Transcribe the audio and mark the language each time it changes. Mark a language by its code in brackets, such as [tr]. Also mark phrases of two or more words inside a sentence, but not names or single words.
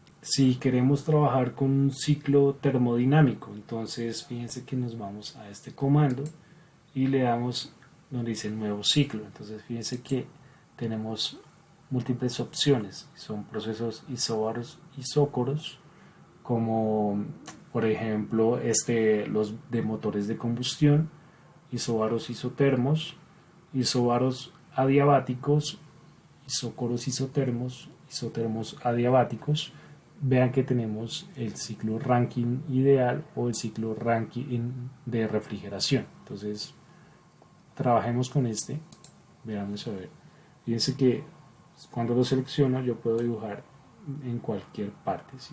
[es] si queremos trabajar con un ciclo termodinámico, entonces fíjense que nos vamos a este comando y le damos donde dice nuevo ciclo. Entonces fíjense que tenemos múltiples opciones, son procesos isóbaros, isócoros, como por ejemplo los de motores de combustión, isóbaros isotermos, isóbaros adiabáticos, isócoros isotermos, isotermos adiabáticos. Vean que tenemos el ciclo Rankine ideal o el ciclo Rankine de refrigeración. Entonces trabajemos con este, veamos a ver. Fíjense que cuando lo selecciono yo puedo dibujar en cualquier parte, ¿sí?